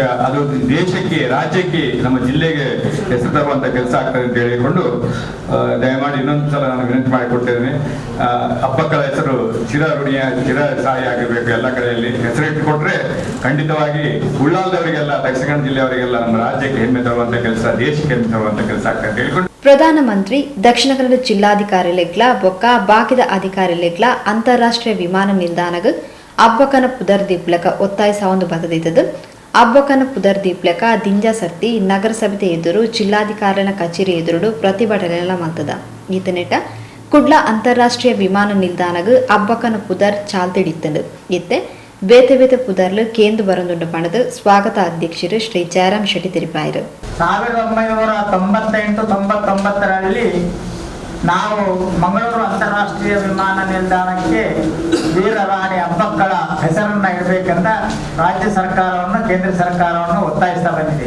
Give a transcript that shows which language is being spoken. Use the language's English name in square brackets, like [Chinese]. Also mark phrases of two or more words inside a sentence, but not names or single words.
[Kannada] ಅದು ದೇಶಕ್ಕೆ, ರಾಜ್ಯಕ್ಕೆ, ನಮ್ಮ ಜಿಲ್ಲೆಗೆ ಹೆಸರು ತರುವಂತ ಕೆಲಸ ಆಗ್ತದೆ ಅಂತ ಹೇಳಿಕೊಂಡು ದಯಮಾಡಿ ಇನ್ನೊಂದು ಸಲ ನಾನು ವಿನಂತಿ ಮಾಡಿಕೊಡ್ತೇನೆ. ಹಬ್ಬಕ್ಕಳ ಹೆಸರು ಚಿರಸ್ಥಾಯಿ ಆಗಿರ್ಬೇಕು. ಎಲ್ಲ ಕಡೆಯಲ್ಲಿ ಹೆಸರಿಟ್ಟುಕೊಟ್ರೆ ಖಂಡಿತವಾಗಿ ಉಳ್ಳಾಲದವರಿಗೆಲ್ಲ, ದಕ್ಷಿಣ ಕನ್ನಡ ಜಿಲ್ಲೆಯವರಿಗೆಲ್ಲ, ನಮ್ಮ ರಾಜ್ಯಕ್ಕೆ ಹೆಮ್ಮೆ ತರುವಂತ ಕೆಲಸ, ದೇಶಕ್ಕೆ ಹೆಮ್ಮೆ ತರುವಂತ ಕೆಲಸ ಆಗ್ತದೆ ಅಂತ ಹೇಳಿಕೊಂಡು [Tulu] ಪ್ರಧಾನಮಂತ್ರಿ ದಕ್ಷಿಣ ಕನ್ನಡ ಜಿಲ್ಲಾಧಿಕಾರಿಲೆಗ್ಲ ಬೊಕ್ಕ ಬಾಕಿದ ಅಧಿಕಾರಿಲೆಗ್ಲ ಅಂತಾರಾಷ್ಟ್ರೀಯ ವಿಮಾನ ನಿಲ್ದಾಣಗ ಅಬ್ಬಕ್ಕನ ಪುದರ್ ದೀಪ್ಲಕ ಒತ್ತಾಯಿಸ ಒಂದು ಬದದಿದ್ದದು. ಅಬ್ಬಕ್ಕನ ಪುದರ್ ದೀಪ್ಲಕ ದಿಂಜಾ ಸರ್ತಿ ನಗರಸಭೆ ಎದುರು ಜಿಲ್ಲಾಧಿಕಾರಿನ ಕಚೇರಿ ಎದುರು ಪ್ರತಿಭಟನೆ ಮಂತದ. ಈತನೆಟ ಕುಡ್ಲ ಅಂತಾರಾಷ್ಟ್ರೀಯ ವಿಮಾನ ನಿಲ್ದಾಣಗ ಅಬ್ಬಕ್ಕನ ಪುದರ್ ಚಾಲ್ತಿಡಿತ್ತಂಡು. ಇತ್ತೆ ಬೇತೆ ಪುದರ್ಲು ಕೇಂದ್ರ ಬರಂದುಂಡು ಪಣದು ಸ್ವಾಗತ ಅಧ್ಯಕ್ಷರು ಶ್ರೀ ಜಯರಾಮ್ ಶೆಟ್ಟಿ ತಿಳಿಸಿದರು. [Kannada] 1998-99ರಲ್ಲಿ ನಾವು ಮಂಗಳೂರು ಅಂತಾರಾಷ್ಟ್ರೀಯ ವಿಮಾನ ನಿಲ್ದಾಣಕ್ಕೆ ವೀರರಾಣಿ ಅಬ್ಬಕ್ಕಳ ಹೆಸರನ್ನ ಇಡಬೇಕೆಂದ ರಾಜ್ಯ ಸರ್ಕಾರವನ್ನು, ಕೇಂದ್ರ ಸರ್ಕಾರವನ್ನು ಒತ್ತಾಯಿಸ್ತಾ ಬಂದಿದೆ.